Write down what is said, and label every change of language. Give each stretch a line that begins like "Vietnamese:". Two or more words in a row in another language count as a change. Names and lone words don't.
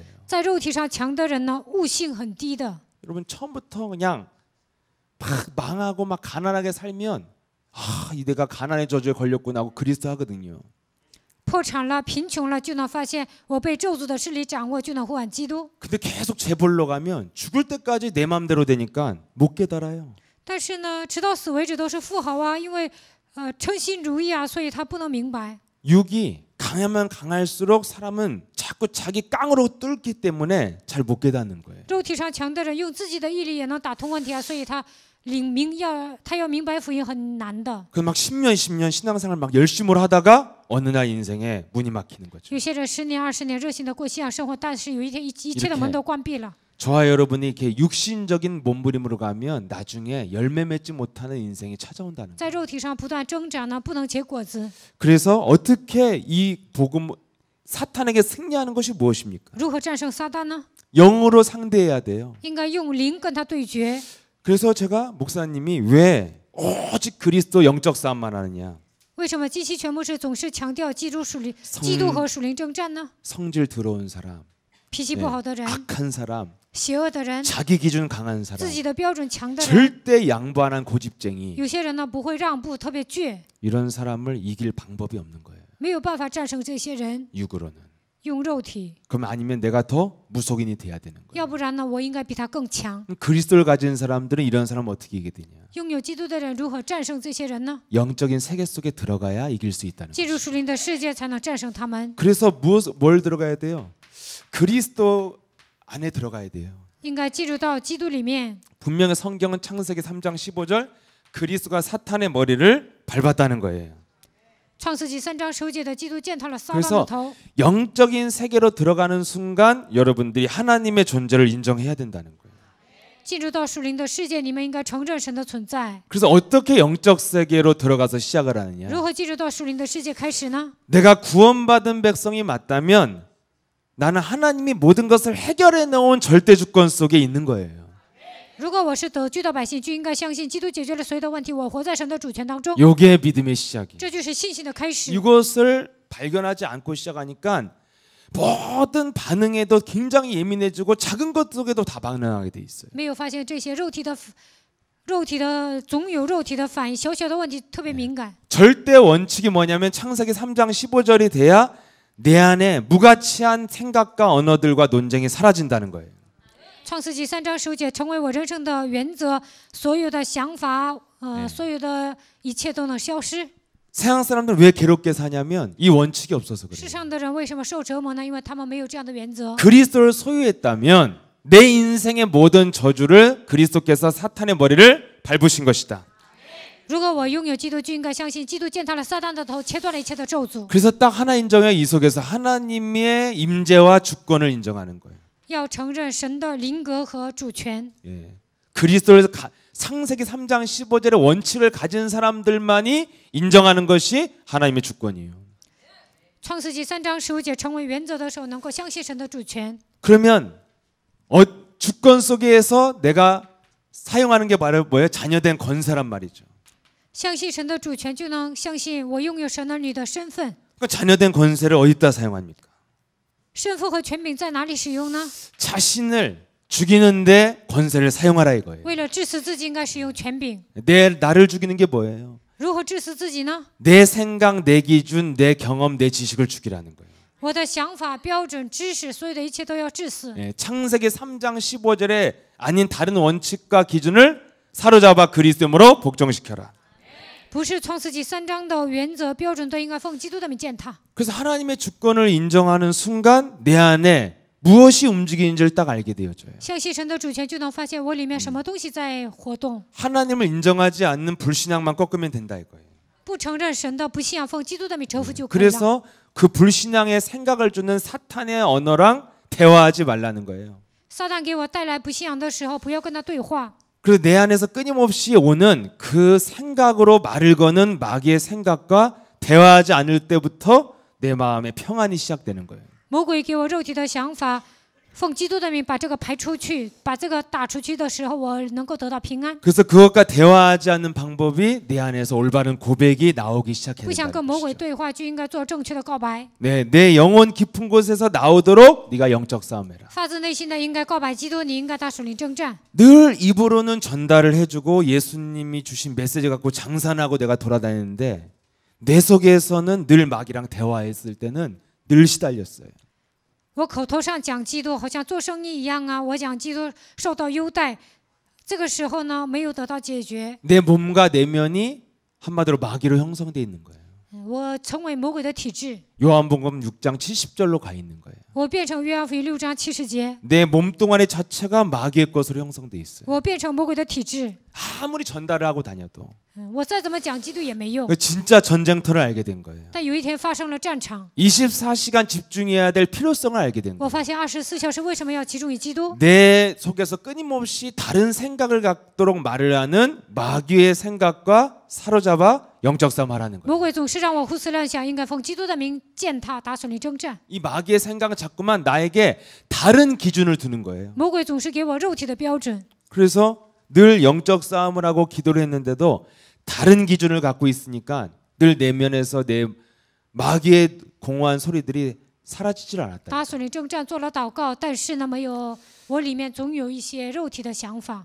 Chinese: 在肉体上强的人呢，悟性很低的。
Korean: 여러분 처음부터 그냥 막 망하고 막 가난하게 살면 이 내가 가난의 저주에 걸렸구나 하고 그리스도 하거든요.
Chinese: 破产了、贫穷了，就能发现我被咒诅的势力掌握，就能呼喊基督。
Korean: 근데 계속 재벌로 가면 죽을 때까지 내 맘대로 되니까 못 깨달아요.
Chinese: 但是呢，直到死为止都是富豪啊，因为称心如意啊，所以他不能明白。
Korean: 육이 강하면 강할수록 사람은 자꾸 자기 깡으로 뚫기 때문에 잘 못 깨닫는 거예요.
Chinese: 肉体上强的人用自己的毅力也能打通问题啊，所以他要明白福音很难的。
Korean: 그 막 10년 신앙생활 막 열심히 하다가 어느 날 인생에 문이 막히는 거죠.
Chinese: 有些人10年、20年热心的过信仰生活，但是有一天一切的门都关闭了。
Korean: 저와 여러분이 이렇게 육신적인 몸부림으로 가면 나중에 열매 맺지 못하는 인생이 찾아온다는 거예요.
Chinese: 在肉体上不断挣扎呢，不能结果子。
Korean: 그래서 어떻게 이 복음 사탄에게 승리하는 것이 무엇입니까?
Chinese: 如何战胜撒旦呢？
Korean: 영으로 상대해야 돼요.
Chinese: 应该用灵跟他对决。
Korean: 그래서 제가 목사님이 왜 오직 그리스도 영적 싸움만 하느냐?
Chinese: 为什么基期全牧师总是强调基督和属灵征战呢？
Korean: 성질 더러운 사람,
Chinese: 脾气不好的人，
Korean: 악한 사람,
Chinese: 邪恶的人，
Korean: 자기 기준 강한
Chinese: 自
Korean: 사람,
Chinese: 己的标准强的人，
Korean: 절대 양보 안 한 고집쟁이
Chinese: 有些人呢不会让步，特别倔，
Korean: 이런 사람을 이길 방법이 없는 거예요.
Chinese: 没有办法战胜这些人，
Korean: 육으로는.
Chinese: 用肉体。
Korean: 그럼 아니면 내가 더 무속인이 돼야 되는 거예요.
Chinese: 要不然呢，我应该比他更强。
Korean: 그리스도를 가진 사람들은 이런 사람을 어떻게 이기게 되냐?
Chinese: 拥有基督的人如何战胜这些人呢？
Korean: 영적인 세계 속에 들어가야 이길 수 있다는
Chinese: 进
Korean: 거예요.
Chinese: 入属灵的世界才能战胜他们。
Korean: 그래서 뭘 들어가야 돼요? 그리스도 안에 들어가야 돼요.
Chinese: 应该进入到基督里面。
Korean: 분명히 성경은 창세기 3장 15절 그리스도가 사탄의 머리를 밟았다는 거예요.
Chinese: 创世纪3章10节的基督践踏了撒旦
Korean: 그래서
Chinese: 的头。
Korean: 영적인 세계로 들어가는 순간 여러분들이 하나님의 존재를 인정해야 된다는 거예요.
Chinese: 进入到属灵的世界，你们应该承认神的存在。
Korean: 그래서 어떻게 영적 세계로 들어가서 시작을 하느냐?
Chinese: 如何进入到属灵的世界开始呢？
Korean: 내가 구원받은 백성이 맞다면 나는 하나님이 모든 것을 해결해 놓은 절대 주권 속에 있는 거예요.
Chinese: 如果我是得救的百姓，就应该相信基督解决了所有的问题，我活在神的主权当中，
Korean: 이게 믿음의 시작이에요.
Chinese: 这就是信心的开始。
Korean: 이것을 발견하지 않고 시작하니까 모든 반응에도 굉장히 예민해지고 작은 것 속에도 다 반응하게 돼 있어요.
Chinese: 没有发现这些肉体的总有肉体的反应，小小的问题特别敏感。
Korean: 절대 원칙이 뭐냐면 창세기 3장 15절이 돼야 내 안에 무가치한 생각과 언어들과 논쟁이 사라진다는 거예요.
Chinese: 创世纪3章10节成为我人生的原则，所有的想法，所有的一切都能消失。
Korean: 세상 사람들 왜 괴롭게 사냐면 이 원칙이 없어서
Chinese: 世
Korean: 그래요.
Chinese: 上的人为什么受折磨呢？因为他们没有这样的原则。
Korean: 그리스도를 소유했다면 내 인생의 모든 저주를 그리스도께서 사탄의 머리를 밟으신 것이다.
Chinese: 如果我拥有基督，就应该相信基督践踏了撒旦的头，切断了一切的咒诅。
Korean: 그래서 딱 하나 인정해 이 속에서 하나님의 임재와 주권을 인정하는 거예요.
Chinese: 要承认神的灵格和主权。
Korean: 예. 그리스도를 창세기 3장 15절의 원칙을 가진 사람들만이 인정하는 것이 하나님의 주권이에요.
Chinese: 创世纪3章15节成为原则的时候，能够相信神的主权。
Korean: 그러면 주권 속에서 내가 사용하는 게 바로 뭐예요? 자녀된 권세란 말이죠.
Chinese: 相信神的主权，就能相信我拥有神儿女的身份。
Korean: 그 자녀된 권세를 어디다 사용합니까?
Chinese: 身份和权柄在哪里使用呢？
Korean: 자신을 죽이는데 권세를 사용하라 이거예요.
Chinese: 为了致死自己，应该使用权柄。
Korean: 나를 죽이는 게 뭐예요?
Chinese: 如何致死自己呢？
Korean: 내 생각, 내 기준, 내 경험, 내 지식을 죽이라는 거예요.
Chinese: 我的想法、标准、知识，所有的一切都要致死。
Korean: 예, 창세기 3장 15절에 아닌 다른 원칙과 기준을 사로잡아 그리스도로 복종시켜라.
Chinese: 不是创世纪3章的原则标准都应该奉基督的名践踏。
Korean: 그래서 하나님의 주권을 인정하는 순간 내 안에 무엇이 움직이는지를 딱 알게 되어져요.
Chinese: 相信神的主权，就能发现我里面什么东西在活动。
Korean: 하나님을 인정하지 않는 불신앙만 꺾으면 된다 이거예요.
Chinese: 不承认神的，不信仰，奉基督的名折服就可以了。
Korean: 그래서 그 불신앙의 생각을 주는 사탄의 언어랑 대화하지 말라는 거예요.
Chinese: 撒旦给我带来不信仰的时候，不要跟他对话。
Korean: 그래서 내 안에서 끊임없이 오는 그 생각으로 말을 거는 마귀의 생각과 대화하지 않을 때부터 내 마음에 평안이 시작되는 거예요.
Chinese: 魔鬼给我肉体的想法，奉基督的名把这个排出去，把这个打出去的时候，我能够得到平安。
Korean: 그래서 그것과 대화하지 않는 방법이 내 안에서 올바른 고백이 나오기
Chinese: 不想跟
Korean: 시작해야
Chinese: 魔鬼
Korean: 된다는 것이죠.
Chinese: 对话，就应该做正确的告白。
Korean: 네, 내 영혼 깊은 곳에서 나오도록 네가 영적 싸움해라.
Chinese: 发自内心的应该告白基督，你应该打属灵征战。
Korean: 늘 입으로는 전달을 해주고 예수님이 주신 메시지 갖고 장산하고 내가 돌아다니는데 내 속에서는 늘 마귀랑 대화했을 때는 늘 시달렸어요.
Chinese: 我口头上讲基督，好像做生意一样啊，我讲基督受到优待， 这个时候呢，没有得到解决，
Korean: 내 몸과 내면이 한마디로 마귀로 형성돼 있는 거예요.
Chinese: 我成为魔鬼的体质，
Korean: 요한복음 6장 70절로 가 있는 거예요.
Chinese: 我变成约翰福音6章70节，
Korean: 내 몸뚱아리 자체가 마귀의 것으로 형성돼 있어요.
Chinese: 我变成魔鬼的体质，
Korean: 아무리 전달을 하고 다녀도
Chinese: 我再怎么讲基督也没用。
Korean: 진짜 전쟁터를 알게 된 거예요.
Chinese: 但有一天发生了战场，
Korean: 24시간 집중해야 될 필요성을 알게 된
Chinese: 我
Korean: 거예요.
Chinese: 发现24小时为什么要集中于基督？
Korean: 내 속에서 끊임없이 다른 생각을 갖도록 말을 하는 마귀의 생각과 사로잡아 영적 싸움 하라는 거예요.
Chinese: 魔鬼总是让我胡思乱想，应该奉基督的名践踏打损你征战。
Korean: 이 마귀의 생각은 자꾸만 나에게 다른 기준을 두는 거예요.
Chinese: 魔鬼总是给我肉体的标准，
Korean: 그래서 늘 영적 싸움을 하고 기도를 했는데도 다른 기준을 갖고 있으니까 늘 내면에서 내 마귀의 공허한 소리들이 사라지질 않았다.
Chinese: 打损你征战做了祷告，但是呢，没有我里面总有一些肉体的想法，